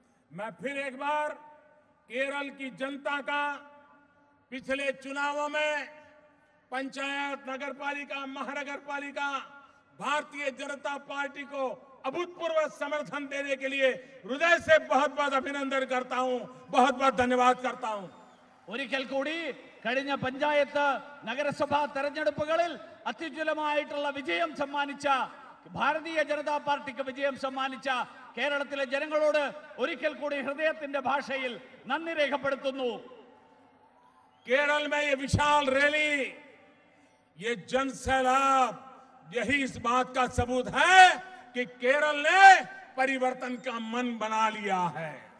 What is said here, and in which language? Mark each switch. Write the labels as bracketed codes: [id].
[hi] मैं फिर एक बार केरल की जनता का पिछले चुनावों में पंचायत, नगरपालिका, महानगरपालिका भारतीय जनता पार्टी को अभूतपूर्व समर्थन देने के लिए हृदय से बहुत बहुत अभिनंदन करता हूं, बहुत बहुत धन्यवाद करता हूं. [ml] ഒരിക്കൽ കൂടി കഴിഞ്ഞ പഞ്ചായത്ത് നഗരസഭാ തെരഞ്ഞെടുപ്പുകളിൽ അത്യുജ്വലമായിട്ടുള്ള വിജയം സമ്മാനിച്ച ഭാരതീയ ജനതാ പാർട്ടിക്ക് വിജയം സമ്മാനിച്ച കേരളത്തിലെ ജനങ്ങളോട് ഒരിക്കൽ കൂടി ഹൃദയത്തിന്റെ ഭാഷയിൽ നന്ദി രേഖപ്പെടുത്തുന്നു. [hi] केरल में ये विशाल रैली, ये जनसैलाब, यही इस बात का सबूत है कि केरल ने परिवर्तन का मन बना लिया है.